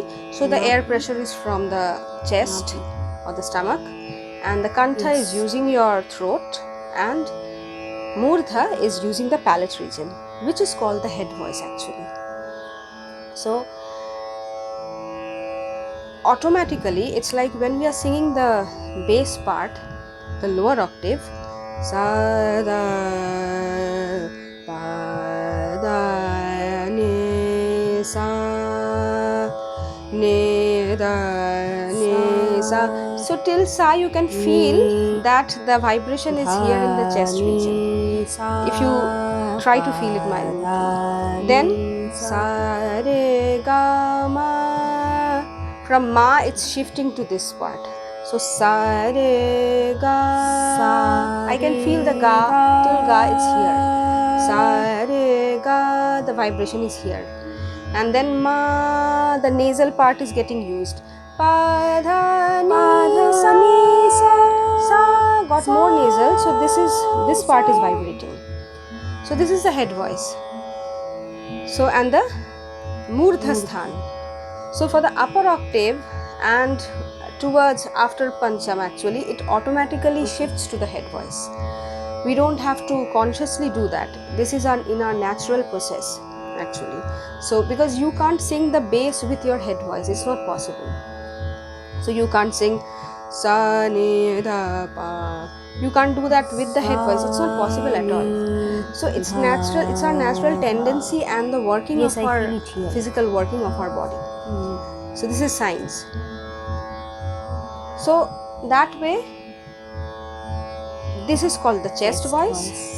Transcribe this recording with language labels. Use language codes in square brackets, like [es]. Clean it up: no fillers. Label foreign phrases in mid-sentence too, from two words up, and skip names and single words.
[en] So the air pressure is from the chest or the stomach, and the kantha is using your throat, and murdha is using the palate region, which is called the head voice actually. So automatically it's like when we are singing the bass part, the lower octave, sa da pa da ni sa ni da ni sa. So till sa you can feel that the vibration is here in the chest region. If you try to feel it mildly, then sa re ga ma. From ma it's shifting to this part. So sa re ga. I can feel the ga till ga, it's here. Sa re ga the vibration is here. And then ma, the nasal part is getting used. Pa, dha, ni, sa, got more nasal, so this part is vibrating. So this is the head voice. So, and the [sa] murdha sthan. [en] So for the upper octave and towards after pancham, actually it automatically shifts to the head voice. We don't have to consciously do that. This is in our natural process actually. So because you can't sing the bass with your head voice, it's not possible. So you can't sing sa ni da pa. You can't do that with the head voice. It's not possible at all. So it's natural. It's our natural tendency and the working of our physical working of our body. So this is science. So that way, this is called the chest voice.